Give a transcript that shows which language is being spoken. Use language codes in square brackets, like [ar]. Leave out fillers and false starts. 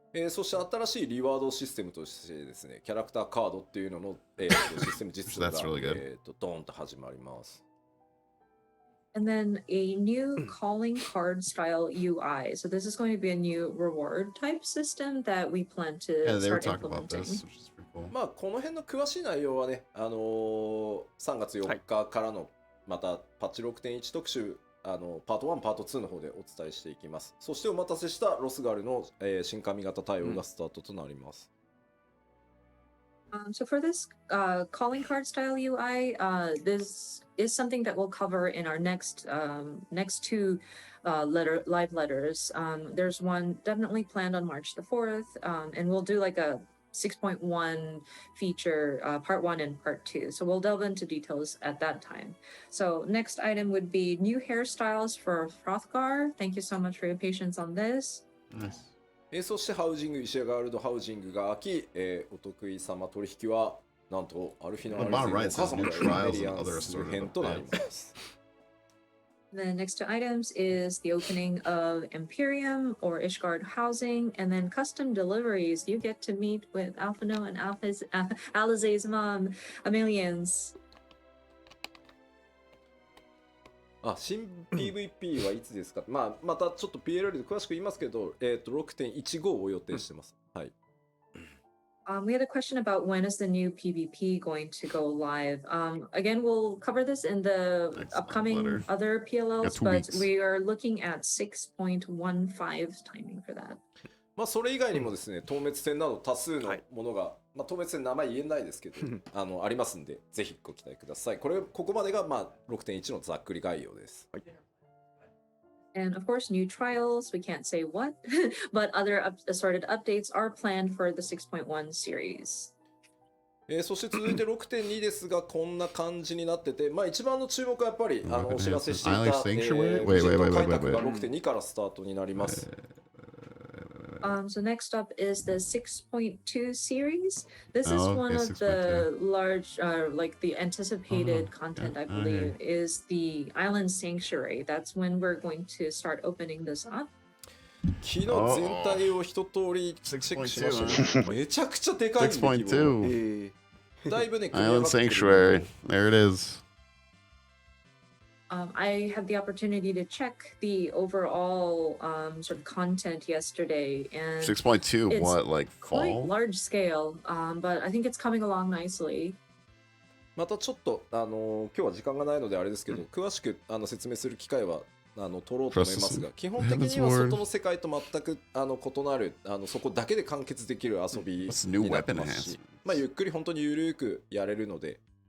[ja] そして新しいリワードシステムとしてですね、キャラクターカードっていうのの、システム実装が、ドーンと始まります。 [en] And then a new calling card style UI. So this is going to be a new reward type system that we plan to start implementing. [ja] まあこの辺の詳しい内容はね、3月4日からのまたパッチ 6.1 特集パート1、パート2の方でお伝えしていきます。そしてお待たせしたロスガルの、新髪型対応がスタートとなります。 [en] So for this calling card style UI, this is something that we'll cover in our next two live letters. There's one definitely planned on March the 4th, and we'll do like a 6.1 feature part 1 and part 2. So we'll delve into details at that time. So next item would be new hairstyles for Hrothgar. Thank you so much for your patience on this. Nice. そしてハウジング、イシェガールドハウジングが開き、お得意様取引はなんとアルフィノ・アルゼンのお母様がエメリアンス編となります。 The next two items is the opening of Imperium or Ishgard housing, and then custom deliveries. You get to meet with Alphino and Alizé's mom, Amelians. [ja] 新 PVP はいつですか、またちょっと PLL で詳しく言いますけど、6.15 を予定してます。はい。 [en] We had a question about when is the new PvP going to go live. Again, we'll cover this in the upcoming other PLLs, but we are looking at 6.15 timing for that. [ja] それ以外にもですね、透滅戦など多数のものが、透滅戦名前言えないですけど、ありますんで、ぜひご期待ください。ここまでが6.1 のざっくり概要です。 [en] And of course, new trials, we can't say what, but other assorted updates are planned for the 6.1 series. [ja] そして続いて 6.2 ですが、こんな感じになってて、一番の注目はやっぱりお知らせしていた無人島開拓が 6.2 からスタートになります。 [en] So next up is the 6.2 series. This is one of the large, like the anticipated content, I believe, is the Island Sanctuary. That's when we're going to start opening this up. [ja] 昨日全体を一通りチェックしました。めちゃくちゃでかいんで。 [en] 6.2. [ja] だいぶね、 [en] Island Sanctuary. There it is. I had the opportunity to check the overall sort of content yesterday, and 6.2, what, like fall? Quite large scale, but I think it's coming along nicely. [ja] またちょっと今日は時間がないのであれですけど、詳しく説明する機会は取ろうと思いますが、基本的には外の世界と全く異なるそこだけで完結できる遊びになってますし、ゆっくり本当にゆるくやれるので。